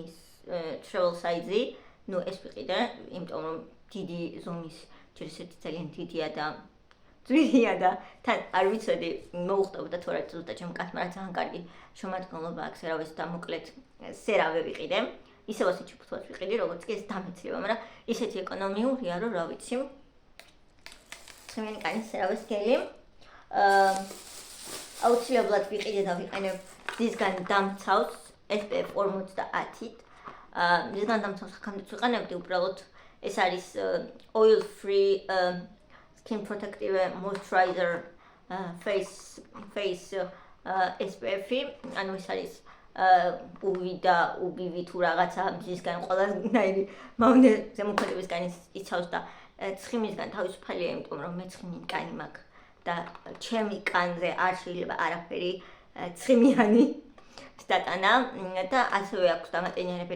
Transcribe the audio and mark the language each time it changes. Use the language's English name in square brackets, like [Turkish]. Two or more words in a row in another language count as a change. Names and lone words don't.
[English] travel size- [Georgian] ი ნუ ეს ვიყიდე იმიტომ რომ დიდი ზომის ჯერ ისეთი ძალიან დიდია და ძვირია და თან არ ვიცოდი მოუხდებოდა თუ რა ზუსტად ჩემ კაცმა რა ძალიან კარგი შემადგენლობა აქვს CeraVe-ს და მოკლედ CeraVe ვიყიდე ისევ ასე ჩიფუთვას ვიყიდი როგორც კი ეს დამეცლება მაგრამ ისეთი ეკონომიურია რომ რა ვიცი ცხიმიანი კანის CeraVe-ს გელი აუცილებლად ვიყიდე და ვიყენებ მისგან დამცავს SPF 50-ით მისგან დამცავს აქამდეც ვიყენებდი უბრალოდ ეს არის [English] oil free skin protective moisturizer face [Georgian] SPF-ი ანუ ეს არის UV და UVB თუ რაღაცა მისგან ყველანაირი მავნე ზემოქმედებისგან იცავს და ცხიმისგან თავისუფალია იმიტომ რომ მე ცხიმიანი კანი მაქვს და ჩემი კანზე არ შეიძლება არაფერი ცხიმიანი სტატანა და ასევე აქვს დამატენიანებელი